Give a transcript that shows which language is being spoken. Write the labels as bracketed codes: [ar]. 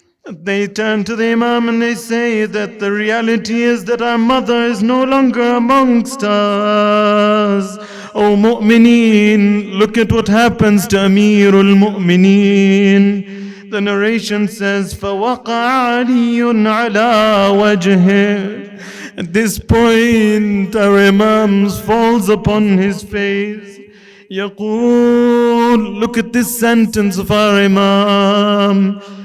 [en] They turn to the Imam and they say that the reality is that our mother is no longer amongst us. Oh Mu'mineen, look at what happens to Amirul Mu'mineen. The narration says, [ar] فَوَقَعَ عَلِيٌّ عَلَى وَجْهِهِ. [en] At this point, our Imam falls upon his face. [ar] يقول, [en] look at this sentence of our Imam.